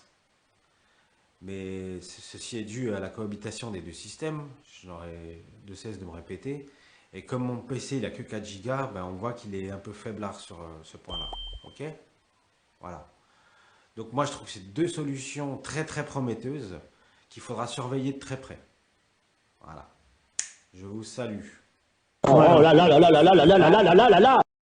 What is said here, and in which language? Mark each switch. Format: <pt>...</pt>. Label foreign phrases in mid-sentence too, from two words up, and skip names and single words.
<fr>Mais ceci est dû à la cohabitation des deux systèmes, je n'aurai de cesse de me répéter. Et comme mon PC il a que 4 Go, ben on voit qu'il est un peu faiblard sur ce point-là. Ok? Voilà. Donc moi je trouve que c'est deux solutions très très prometteuses qu'il faudra surveiller de très près. Voilà. Je vous salue. Oh là là là là là là là là là là là là.</fr>